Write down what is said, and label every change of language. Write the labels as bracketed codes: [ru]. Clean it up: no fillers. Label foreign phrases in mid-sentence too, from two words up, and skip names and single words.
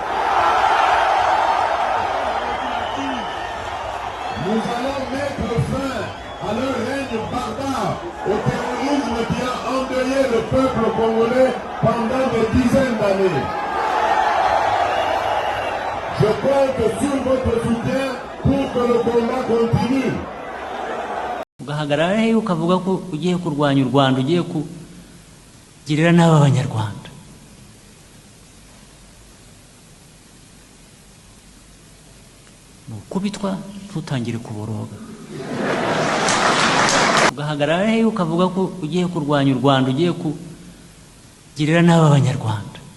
[fr] Nous allons mettre fin à leur règne barbare, au terrorisme qui a endeuillé le peuple congolais pendant des dizaines d'années. Je compte sur votre soutien pour que le combat continue. [rw] Ugahagarara he ukavuga ko ugiye kurwanya u Rwanda, ugiye kugirira n'aba Abanyarwanda. Nukubitwa ntutangire kuboroga ugahagarara he ukavuga ko ugiye kurwanya u Rwanda ugiye kugirira nabi abanyarwanda